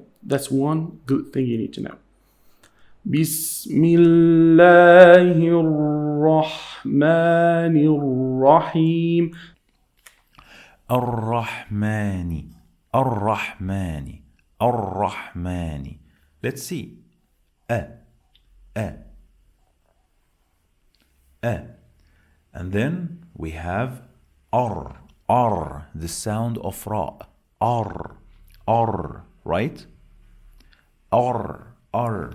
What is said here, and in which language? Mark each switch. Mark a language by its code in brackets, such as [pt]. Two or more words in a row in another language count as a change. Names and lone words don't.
[en] That's one good thing you need to know. [ar] بسم الله الرحمن الرحيم. الرحمنِ. الرحمنِ. Ar-Rahmani. [en] Let's see. And then we have R, the sound of Ra. R, right? R.